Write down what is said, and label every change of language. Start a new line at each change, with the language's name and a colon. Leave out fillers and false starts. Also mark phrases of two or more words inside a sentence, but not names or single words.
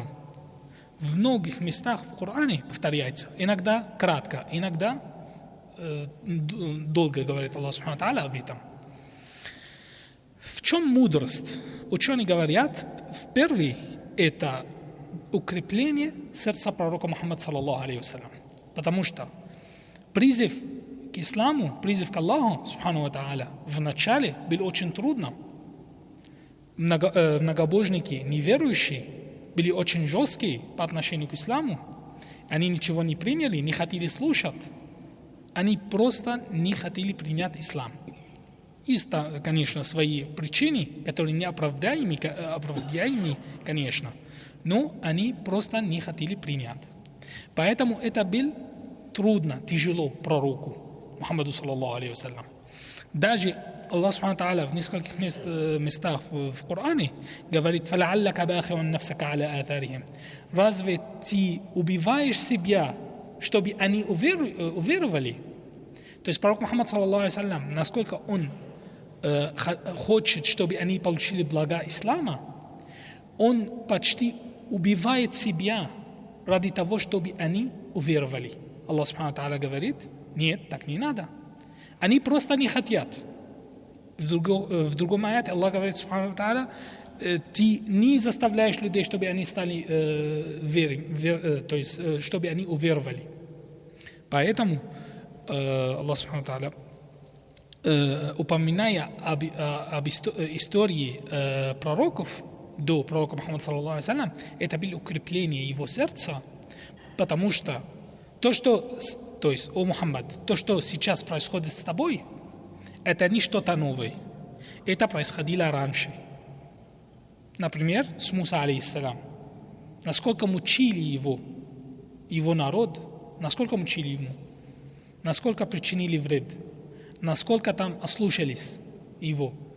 Russian: В многих местах в Коране повторяется. Иногда кратко, иногда долго говорит
Arabic: الله سبحانه وتعالى
Russian: об этом. В чем мудрость? Ученые говорят, в первый это укрепление сердца пророка Мухаммада
Arabic: صلى الله عليه وسلم.
Russian: Потому что призыв к исламу, призыв к
Arabic: الله سبحانه وتعالى
Russian: в начале был очень трудным. Многобожники, неверующие, были очень жесткие по отношению к исламу. Они ничего не приняли, не хотели слушать. Они просто не хотели принять ислам. Есть, конечно, свои причины, которые неоправдаемы, конечно, но они просто не хотели принять. Поэтому это было трудно, тяжело пророку Мухаммаду
Arabic: صلى الله عليه وسلم.
Russian: Даже
Arabic: الله سبحانه وتعالى
Russian: в нескольких местах в Коране говорит:
Arabic: «فلعلك باخع نفسك على آثارهم».
Russian: Разве ты убиваешь себя, чтобы они уверовали? То есть пророк Мухаммад
Arabic: صلى الله عليه وسلم,
Russian: насколько он хочет, чтобы они получили блага ислама, он почти убивает себя ради того, чтобы они уверовали.
Arabic: الله سبحانه وتعالى
Russian: говорит: нет, так не надо. Они просто не хотят. В другом аяте Аллах говорит
Arabic: سبحانه وتعالى:
Russian: ты не заставляешь людей, чтобы они стали то есть чтобы они уверовали. Поэтому
Arabic: الله سبحانه وتعالى,
Russian: упоминая об истории пророков до пророка Мухаммада
Arabic: صلى الله عليه وسلم,
Russian: это было укрепление его сердца, потому что то есть, о Мухаммад, то, что сейчас происходит с тобой, это не что-то новое. Это происходило раньше. Например, с Муса алейхиссалям. Насколько мучили его народ, насколько мучили ему, насколько причинили вред, насколько там ослушались его.